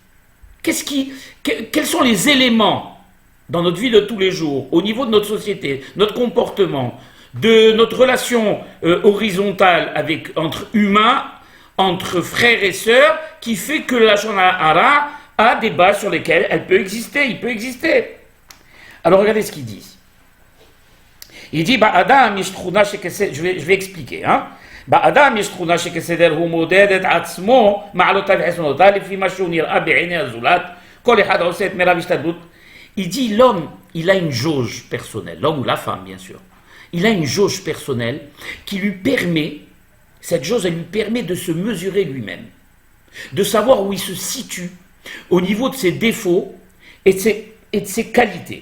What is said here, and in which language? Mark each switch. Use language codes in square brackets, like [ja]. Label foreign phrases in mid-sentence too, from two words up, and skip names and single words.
[fr] Quels sont les éléments dans notre vie de tous les jours, au niveau de notre société, notre comportement, de notre relation horizontale entre humains, entre frères et sœurs, qui fait que le [he] לשון הרע [fr] a des bases sur lesquelles il peut exister. Alors regardez ce qu'il dit. Il dit, je vais expliquer. [he] באדם יש תכונה שכסדר הוא מודד את עצמו מעלותיו וחסרונותיו לפי מה שהוא נראה בעיני הזולת כל אחד עושה את מרב השתדלות. [fr] Il dit l'homme, il a une jauge personnelle, l'homme ou la femme bien sûr, il a une jauge personnelle qui lui permet, cette jauge elle lui permet de se mesurer lui-même, de savoir où il se situe au niveau de ses défauts et de ses qualités.